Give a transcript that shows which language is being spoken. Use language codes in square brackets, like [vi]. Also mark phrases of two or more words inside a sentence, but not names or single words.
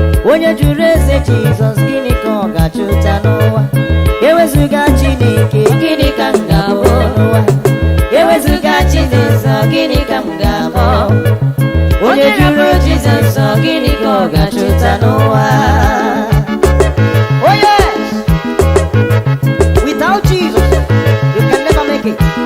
[ig] Onye jụrụ eze Jizọs, gịnị ka ọ ga-achụta n'ụwa? Ewezuga Chineke, gịnị ka m ga-abụ n'ụwa? Ewezuga Jizọs, gịnị ka m ga-abụ. Onye jụrụ Jizọs, ọ gịnị ka ọ ga-achụta n'ụwa? [en] Oh, yes. Without Jesus, you can never make it.